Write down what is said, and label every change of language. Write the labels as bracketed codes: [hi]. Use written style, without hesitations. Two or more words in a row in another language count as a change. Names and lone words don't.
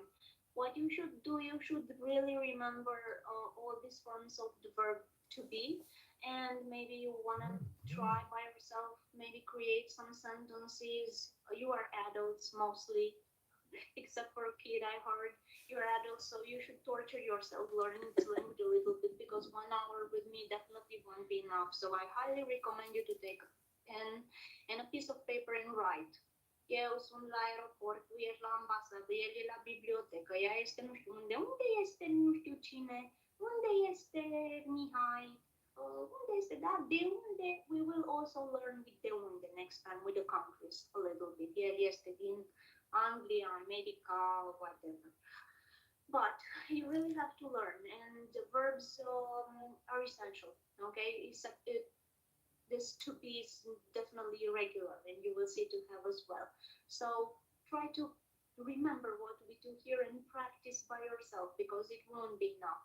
[en] What you should do, you should really remember all these forms of the verb to be, and maybe you want to try by yourself, maybe create some sentences. You are adults mostly, except for a kid I heard. You're adults, so you should torture yourself learning this language a little bit, because 1 hour with me definitely won't be enough. So I highly recommend you to take a pen and a piece of paper and write. [ro] Eu sunt la aeroport, tu ești la ambasadă, el e la bibliotecă, ea este nu știu unde este nu știu cine, unde este Mihai, unde este, da, de unde, [en] we will also learn with [ro] de unde [en] next time with the countries a little bit. [ro] El este din Anglia, [en] America, whatever. But you really have to learn, and the verbs are essential, okay? This to be is definitely irregular, and you will see to have as well. So try to remember what we do here and practice by yourself, because it won't be enough.